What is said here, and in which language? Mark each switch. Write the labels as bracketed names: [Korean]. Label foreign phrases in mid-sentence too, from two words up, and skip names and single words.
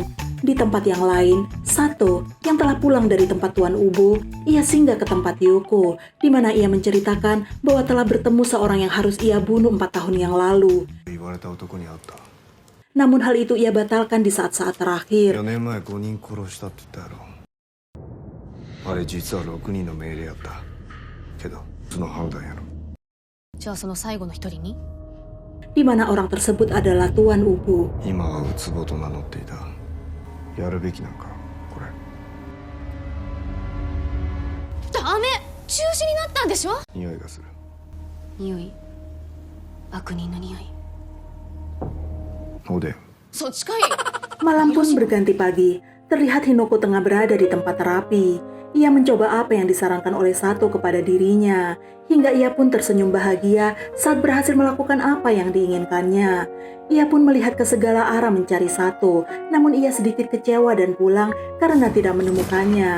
[Indonesian] Di tempat yang lain, Sato yang telah pulang dari tempat Tuan Ubo, ia singgah ke tempat Yoko, di mana ia menceritakan bahwa telah bertemu seorang yang harus ia bunuh 4 tahun yang lalu. namun hal itu ia batalkan di saat-saat [Japanese] 4 [Indonesian] terakhir. [Japanese] 年前5人殺したって言ったやろ。あれ実は6人の命令やったけどその判断やろ。じゃあその最後の一人に [Indonesian] Di mana orang tersebut adalah Tuan Ubu. [Japanese] 今はウツボと名乗っていた。やるべきなんかこれ。ダメ、中止になったんでしょ。匂いがする。匂い、悪人の匂い。おでん。そっちかい。 [Indonesian] Malam pun berganti pagi. Terlihat Hinoko tengah berada di tempat terapi. Ia mencoba apa yang disarankan oleh Sato kepada dirinya. Hingga ia pun tersenyum bahagia saat berhasil melakukan apa yang diinginkannya. Ia pun melihat ke segala arah mencari Sato. Namun ia sedikit kecewa dan pulang karena tidak menemukannya.